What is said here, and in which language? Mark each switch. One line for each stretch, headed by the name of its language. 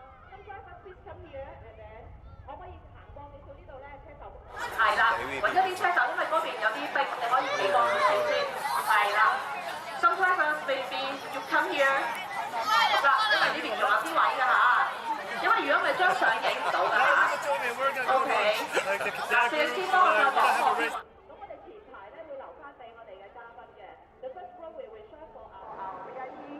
English: Some driver please come here and then
Cantonese: 可唔可以行過你到呢度咧？車手係啦，揾一啲車手，因為嗰邊有啲逼，你可以企過去先。係啦。
English: Some drivers maybe you come here.
Cantonese: 好啦，因為呢邊仲有啲位㗎嚇，因為如果唔係張相影唔到㗎嚇。 OK， 嗱，攝影師幫我再講講。咁我哋前排咧會留翻俾我哋嘅嘉賓嘅。
English: The first row we will reserve for our VIP.